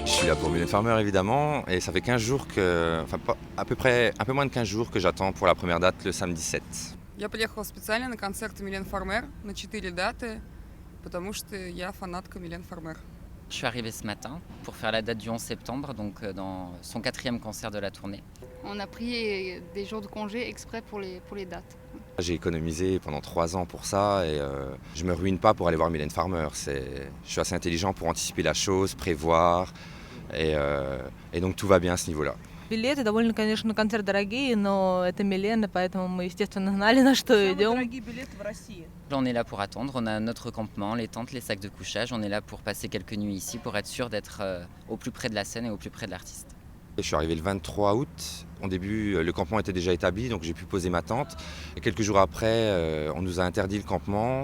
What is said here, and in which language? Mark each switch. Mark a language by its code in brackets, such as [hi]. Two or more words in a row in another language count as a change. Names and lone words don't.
[fr] candidat pour Mylène Farmer évidemment, et ça fait 15 jours à peu près un peu moins de 15 jours que j'attends pour la première date le samedi 7. [ru] Я приехала специально на концерт Милен Фармер на 4 даты, потому что я фанатка Милен Фармер. [fr] Je suis arrivée ce matin pour faire la date du 11 septembre, donc dans son 4e concert de la tournée. On a pris des jours de congé exprès pour les dates. J'ai économisé pendant 3 ans pour ça et je me ruine pas pour aller voir Mylène Farmer. Je suis assez intelligent pour anticiper la chose, prévoir et donc tout va bien à ce niveau-là. [ru] Билеты довольно, конечно, концерт дорогие, но это Милена, поэтому мы, естественно, знали, на что идем. Дорогие билеты в России. [fr] On est là pour attendre, on a notre campement, les tentes, les sacs de couchage, on est là pour passer quelques nuits ici pour être sûr d'être au plus près de la scène et au plus près de l'artiste. Je suis arrivé le 23 août. Au début, le campement était déjà établi, donc j'ai pu poser ma tente. Et quelques jours après, on nous a interdit le campement.